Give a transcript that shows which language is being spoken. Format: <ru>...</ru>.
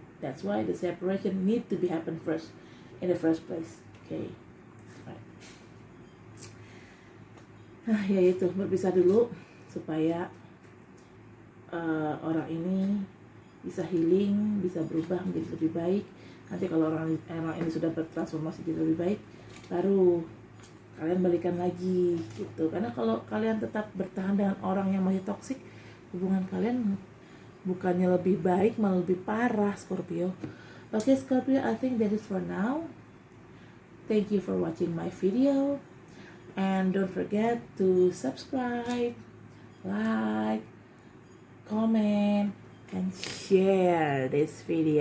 <en>That's why the separation need to be happen first in the first place. Okay, right.</en> <id>Ya itu, berpisah dulu supaya orang ini bisa healing, bisa berubah menjadi lebih baik. Nanti kalau orang ini sudah bertransformasi jadi lebih baik, baru kalian balikan lagi gitu. Karena kalau kalian tetap bertahan dengan orang yang masih toksik, hubungan kalian bukannya lebih baik, malah lebih parah, Scorpio.</id> <en>Okay, Scorpio, I think that is for now. Thank you for watching my video. And don't forget to subscribe, like, comment, and share this video to your social media. Okay, Scorpio,</en>